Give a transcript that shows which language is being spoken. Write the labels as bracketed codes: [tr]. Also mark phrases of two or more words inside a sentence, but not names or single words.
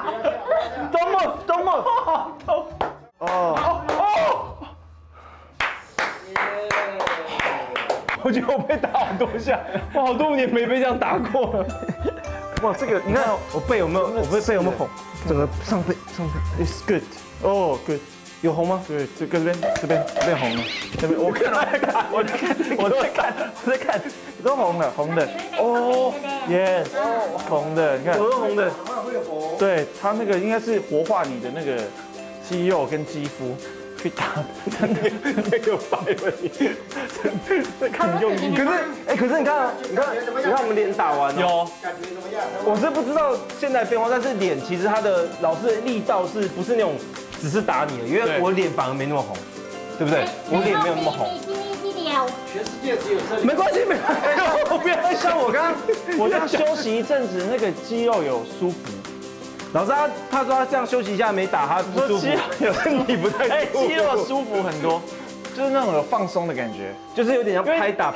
[zh] 周末。我觉得我被打好多下，我好多年没被这样打过了。哇，这个你看我背有没有？我背有没有红？整个上背。 [en] It's good。哦 ，good。 [zh] 有红吗？对，这边红了。这边我在看，都红的。哦 ，yes， 红的，你看。我是红的。对，它那个应该是活化你的那个肌肉跟肌肤。被打，真的那个白了你，真的很用力。可是你看我们脸打完了，有，我是不知道现在变化，但是脸其实它的老师的力道是不是那种只是打你的？因为我脸反而没那么红，对不对？我脸没有那么红。 [th] ที่นี่ที่เดียว腰。 [zh] 全世界只有这里。没关系，没关系，我不要像我刚这样休息一阵子，那个肌肉有舒服。老师他说他这样休息一下没打，他不舒服，肌肉有身体不太舒服，肌肉舒服很多，就是那种有放松的感觉，就是有点像拍打。